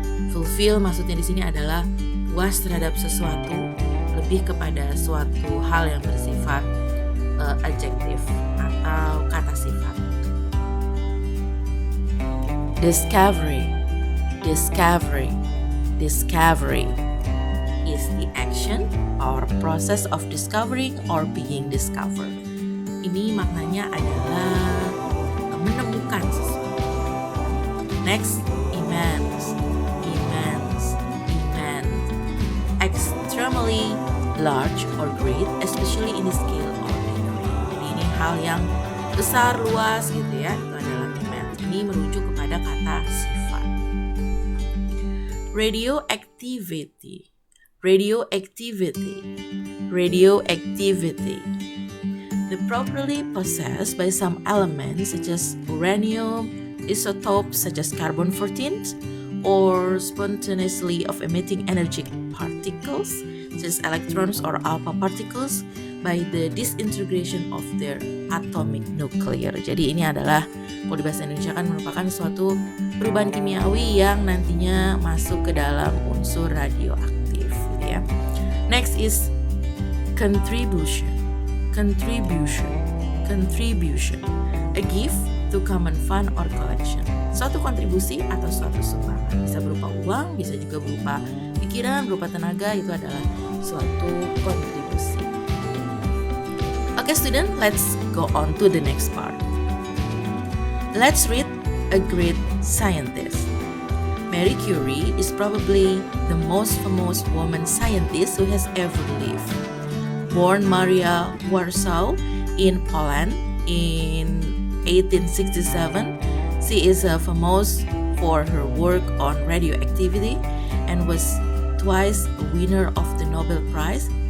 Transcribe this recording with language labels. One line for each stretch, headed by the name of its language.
Indonesian: Fulfill maksudnya di sini adalah puas terhadap sesuatu, lebih kepada suatu hal yang bersifat adjektif atau kata sifat.
English: Discovery, discovery, discovery is the action or process of discovering or being discovered.
Indonesian: Ini maknanya adalah menemukan sesuatu.
English: Next, immense, immense, immense. Extremely large or great, especially in the scale or degree.
Indonesian: Jadi ini hal yang besar, luas gitu ya, itu adalah immense. Ini merujuk kepada kata sifat.
English: Radioactivity, radioactivity, radioactivity. The properly possessed by some elements such as uranium, isotopes such as carbon-14, or spontaneously of emitting energetic particles such as electrons or alpha particles by the disintegration of their atomic nuclear.
Indonesian: Jadi ini adalah, kalau di bahasa Indonesia kan merupakan suatu perubahan kimiawi yang nantinya masuk ke dalam unsur radioaktif gitu ya.
English: Next is contribution. Contribution, contribution, a gift to common fund or collection.
Indonesian: Suatu kontribusi atau suatu sumbangan, bisa berupa uang, bisa juga berupa pikiran, berupa tenaga, itu adalah suatu kontribusi.
English: Okay student, let's go on to the next part. Let's read A Great Scientist. Marie Curie is probably the most famous woman scientist who has ever lived. Born Maria Warsaw in Poland in 1867, she is famous for her work on radioactivity and was twice a winner of the Nobel Prize